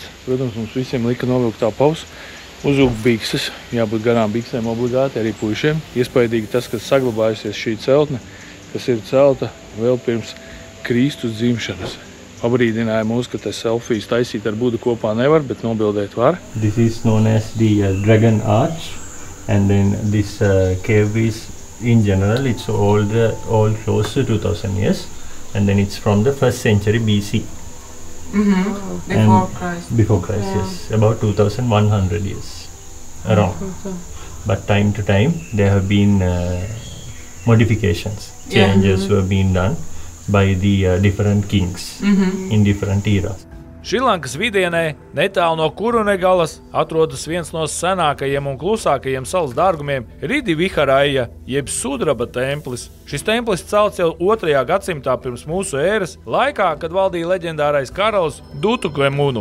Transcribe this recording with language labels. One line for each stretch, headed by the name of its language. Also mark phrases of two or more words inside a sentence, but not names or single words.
Latvian: Protams, mums visiem lika novilkt tā paus, uzvilkt bikses, jābūt garām biksēm obligāti, arī puišiem. Iespaidīgi tas, kas saglabājusies šī celtne, kas ir celta vēl pirms Kristus dzimšanas. Pabrīdināja mūs, ka te selfijas taisīt ar Budu kopā nevar, bet nobildēt var.
English: This is known as the Dragon Arch, and then this cave is in general, it's all close to 2000 years, and then it's from the 1st century BC. Before Christ. Before Christ, yes. About 2100 years around. But time to time, there have been modifications. Changes were being done by the different kings in different eras.
Latvian: Šrilankas vidienē, netālu no Kurunegalas, atrodas viens no senākajiem un klusākajiem salas dārgumiem - Ridi Viharaja, jeb sudraba templis. Šis templis celts jau 2. gadsimtā pirms mūsu ēras, laikā, kad valdīja leģendārais karalis Dutukemunu.